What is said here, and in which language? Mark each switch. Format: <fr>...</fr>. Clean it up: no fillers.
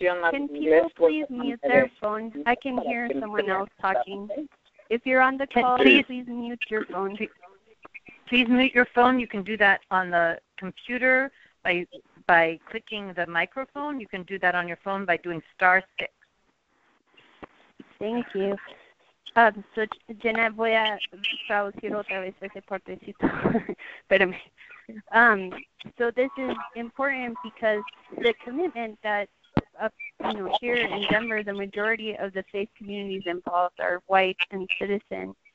<en>Can people please mute their phone? I can hear someone else talking. If you're on the call, please mute your phone. Please mute your phone. You can do that on the computer by clicking the microphone. You can do that on your phone by doing *6. Thank you.</en> <es>So, Jeanette, voy a traducir otra vez ese partecito. Espérame.</es> <en>So this is important because the commitment that, here in Denver, the majority of the faith communities involved are white and citizen.</en>